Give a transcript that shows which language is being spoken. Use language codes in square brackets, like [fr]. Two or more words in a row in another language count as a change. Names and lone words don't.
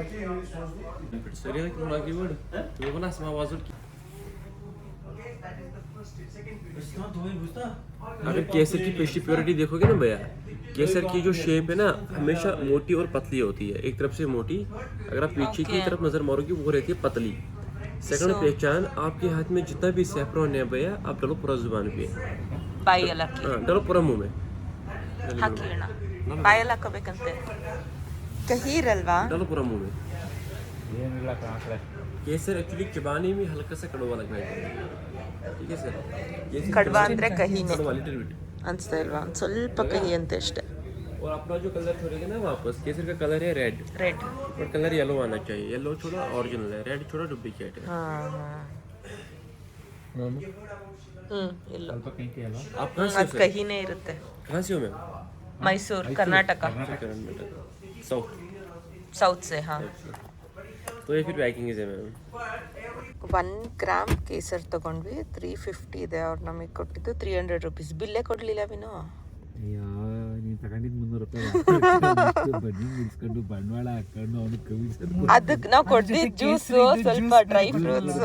[hi] अगर केसर की [en] pastry purity [hi] देखोगे ना भैया, केसर की जो शेप है ना हमेशा मोटी और पतली होती है. एक तरफ से मोटी, अगर आप पीछे की तरफ नजर मारोगे वो रहती है पतली. सेकंड पहचान, आपके हाथ में जितना भी सैफरन है भैया, आप डालो पूरा जुबान पे, डालो पूरा मुंह में. [kn] ಬಾಯಲ್ಲಿ ಹಾಕೋಬೇಕಂತೆ, ಕಹಿ ಇರಲ್ವಾ? [hi] डालो पूरा मुंह में. केसर एक्चुअली चबाने में हल्का सा कड़वा लगना चाहिए, ठीक है सर। केसर [kn] ಕಡ್ವಾ ಅಂದರೆ ಕಹಿನೇ [hi] कड़वा [en] little bit. [kn] ಅನಿಸ್ತಾ ಇಲ್ವಾ? ಒಂದು ಸ್ವಲ್ಪ ಕಹಿ ಅಂತೆ ಅಷ್ಟೇ. [hi] और अपना जो कलर छोड़ेगा ना वापस, केसर का कलर है रेड [kn] ರೆಡ್. [hi] और कलर येलो आना चाहिए। येलो छोड़ा ओरिजिनल है, रेड छोड़ा डुप्लीकेट है। [kn] ಹಾಂ ಹಾಂ ಇಲ್ಲ [hi] आप कहाँ से हो [kn] ಅದು [hi] सर? [kn] ಕಹಿನೇ ಇರುತ್ತೆ. [hi] कहाँ से हो मैम? [kn] ಮೈಸೂರು, ಕರ್ನಾಟಕ, [hi] साउथ। साउथ से. हां. तो ये फिर पैकिंग है मैम। [kn] 1 ಗ್ರಾಮ್ ಕೇಸರ್ ತೊಗೊಂಡ್ವಿ, 350 ಇದೆ. ಅವ್ರು ನಮಗೆ ಕೊಟ್ಟಿದ್ದು 300 ರುಪೀಸ್. ಬಿಲ್ಲೇ ಕೊಡಲಿಲ್ಲ ವಿನೋ. ನೀನು ತಗೊಂಡಿದ್ದು 300 ರೂಪಾಯಿ ಬನ್ನಿ ಮುಗಿಸ್ಕೊಂಡು ಬಂಡವಾಳ ಹಾಕೊಂಡು ಅವನಿಗೆ ಕಮಿಷನ್ ಅದಕ್ಕೆ ನಾವು ಕೊಡ್ತಿದ್ದು ಜ್ಯೂಸು, ಸ್ವಲ್ಪ [en] dry fruits,